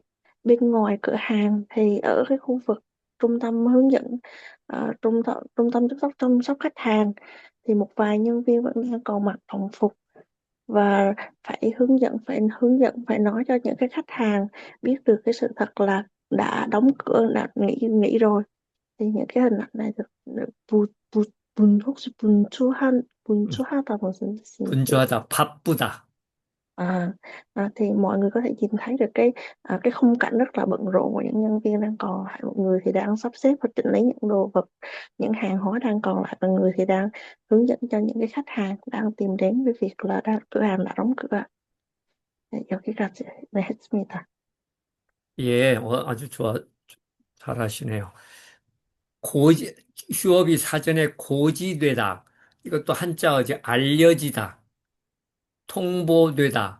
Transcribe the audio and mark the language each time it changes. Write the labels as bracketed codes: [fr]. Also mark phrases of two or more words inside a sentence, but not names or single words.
[vi] Bên ngoài cửa hàng thì ở cái khu vực trung tâm hướng dẫn, trung tâm chăm sóc khách hàng, thì một vài nhân viên vẫn đang còn mặc đồng phục, và phải nói cho những cái khách hàng biết được cái sự thật là đã đóng cửa, đã nghỉ rồi. Thì những cái hình ảnh này được [ko] 혹시 분주하다 무슨 뜻인지. 분주하다, 바쁘다. [vi] À, thì mọi người có thể nhìn thấy được cái khung cảnh rất là bận rộn của những nhân viên đang còn lại. Một người thì đang sắp xếp và chỉnh lý những đồ vật, những hàng hóa đang còn lại, và người thì đang hướng dẫn cho những cái khách hàng đang tìm đến với việc là cửa hàng đã đóng cửa. [ko] 네, 여기까지 네, 했습니다. 예, 아주 잘하시네요. 고지, 휴업이 사전에 고지되다. 이것도 한자어지 알려지다, 통보되다.